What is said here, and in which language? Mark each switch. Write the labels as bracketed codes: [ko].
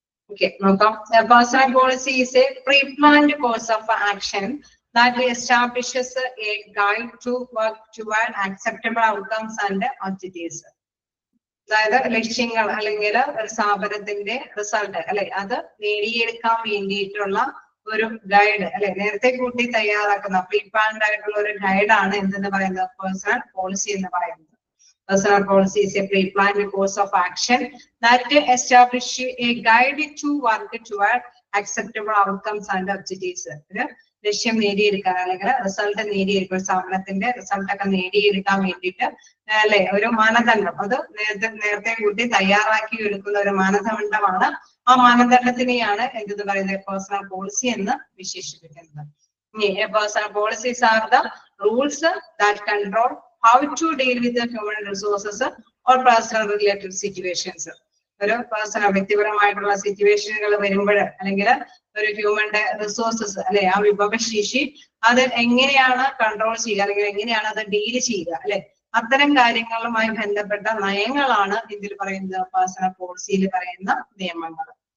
[en] Okay, a personal policy is a pre-planned course of action that establishes a guide to work toward acceptable outcomes and objectives. [ml] അതായത് ലക്ഷ്യങ്ങൾ അല്ലെങ്കിൽ ഒരു സ്ഥാപനത്തിന്റെ result അല്ലെ അത് നേടിയെടുക്കാൻ വേണ്ടിയിട്ടുള്ള ഒരു ഗൈഡ് അല്ലെ നേരത്തെ കൂട്ടി തയ്യാറാക്കുന്ന പ്രീ പ്ലാൻഡ് ആയിട്ടുള്ള ഒരു ഗൈഡാണ് എന്തെന്ന് പറയുന്നത് പേഴ്സണൽ പോളിസി എന്ന് പറയുന്നത്. [en] Personal policy is a pre-planned course of action that establishes a guide to work toward acceptable outcomes and objectives. [ml] ലക്ഷ്യം നേടിയെടുക്കാൻ അല്ലെങ്കിൽ റിസൾട്ട് നേടിയെടുക്കാൻ സ്ഥാപനത്തിന്റെ റിസൾട്ടൊക്കെ നേടിയെടുക്കാൻ വേണ്ടിയിട്ട് അല്ലെ ഒരു മാനദണ്ഡം അത് നേരത്തെ കൂട്ടി തയ്യാറാക്കി എടുക്കുന്ന ഒരു മാനദണ്ഡമാണ്. ആ മാനദണ്ഡത്തിനെയാണ് എന്തെന്ന് പറയുന്നത് പേഴ്സണൽ പോളിസി എന്ന് വിശേഷിപ്പിക്കുന്നത്. [en] Personal policies are the rules that control how to deal with the human resources or personal related situations. [ml] ഒരു പേഴ്സണൽ വ്യക്തിപരമായിട്ടുള്ള സിറ്റുവേഷനുകൾ വരുമ്പോൾ അല്ലെങ്കിൽ ഒരു ഹ്യൂമന്റെ റിസോഴ്സസ് അല്ലെ ആ വിഭവശേഷി അത് എങ്ങനെയാണ് കൺട്രോൾ ചെയ്യുക അല്ലെങ്കിൽ എങ്ങനെയാണ് അത് ഡീൽ ചെയ്യുക അല്ലെ അത്തരം കാര്യങ്ങളുമായി ബന്ധപ്പെട്ട നയങ്ങളാണ് ഇതിൽ പറയുന്നത് പേഴ്സണൽ പോളിസിയിൽ പറയുന്ന നിയമങ്ങൾ.